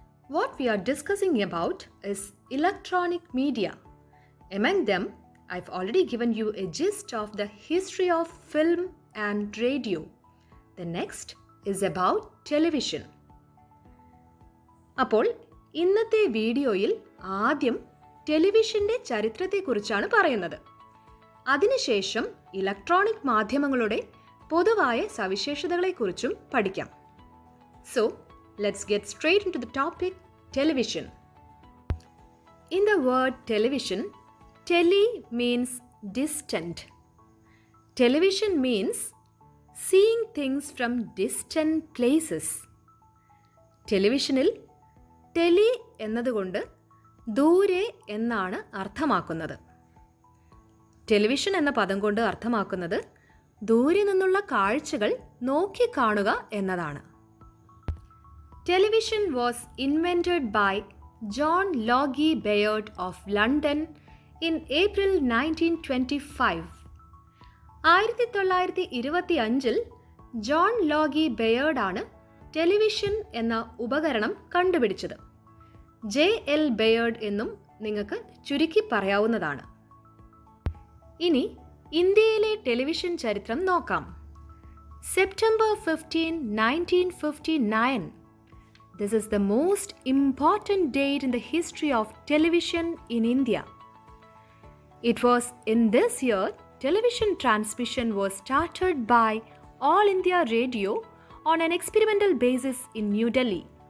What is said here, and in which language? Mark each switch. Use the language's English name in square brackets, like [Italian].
[English] What we are discussing about is electronic media. Among them, I've already given you a gist of the history of film and radio. The next is about television. [Malayalam] അപ്പോൾ ഇന്നത്തെ വീഡിയോയിൽ ആദ്യം ടെലിവിഷന്റെ ചരിത്രത്തെക്കുറിച്ചാണ് പറയുന്നത്. അതിനുശേഷം electronic മാധ്യമങ്ങളുടെ പൊതുവായ സവിശേഷതകളെക്കുറിച്ചും പഠിക്കാം. [English] So, let's get straight into the topic, television. In the word television, tele means distant. Television means seeing things from distant places. [Malayalam] ടെലിവിഷനിൽ ടെലി എന്നതുകൊണ്ട് ദൂരെ എന്നാണ് അർത്ഥമാക്കുന്നത്. ടെലിവിഷൻ എന്ന പദം കൊണ്ട് അർത്ഥമാക്കുന്നത് ദൂരെ നിന്നുള്ള കാഴ്ചകൾ നോക്കിക്കാണുക എന്നതാണ്. [English] Television was invented by John Logie Baird of London in April 1925. [Malayalam] 1925 John Logie ബെയർഡാണ് television എന്ന ഉപകരണം കണ്ടുപിടിച്ചത്. JL ബെയർഡ് എന്നും നിങ്ങൾക്ക് ചുരുക്കി പറയാവുന്നതാണ്. ഇനി ഇന്ത്യയിലെ ടെലിവിഷൻ ചരിത്രം നോക്കാം. [English] September 15, 1959. This is the most important date in the history of television in India. It was in this year television transmission was started by All India Radio on an experimental basis in New Delhi.